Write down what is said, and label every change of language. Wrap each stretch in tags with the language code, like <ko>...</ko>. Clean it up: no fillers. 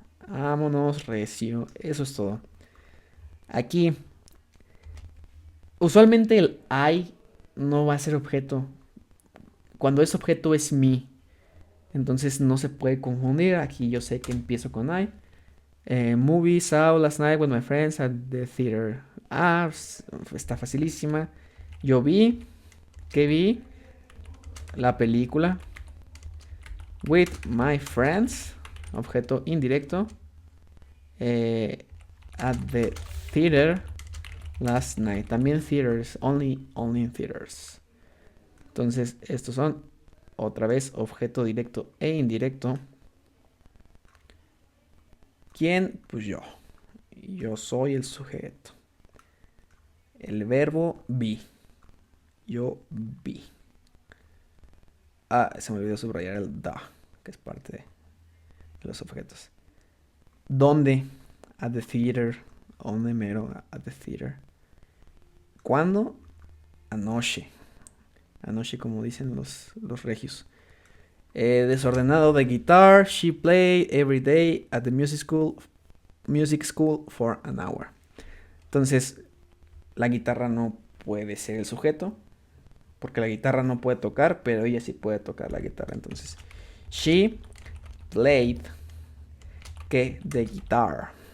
<es>Vámonos, recio. Eso es todo. Aquí, usualmente el I no va a ser objeto. Cuando es objeto es me. Entonces no se puede confundir. Aquí yo sé que empiezo con I.</es> <en>Movie saw last night with my friends at the theater.</en> <es>Está facilísima. Yo vi. ¿Qué vi? La película.</es> <en>With my friends.</en> <es>Objeto indirecto.</es> <en>At the theater last night.</en> <es>También</es> <en>theaters. Only in theaters.</en> <es>Entonces, estos son otra vez objeto directo e indirecto. ¿Quién? Pues yo. Yo soy el sujeto. El verbo be. Yo vi. Se me olvidó subrayar el da, que es parte de los objetos. ¿Dónde?</es> <en>At the theater.</en> <es>¿Dónde mero? At the theater. ¿Cuándo? Anoche. Anoche, como dicen los regios. Desordenado de guitar.</es> <en>She played every day at the music school for an hour.</en> <es>Entonces, la guitarra no puede ser el sujeto, porque la guitarra no puede tocar, pero ella sí puede tocar la guitarra. Entonces,</es> <en>she played the guitar.</en>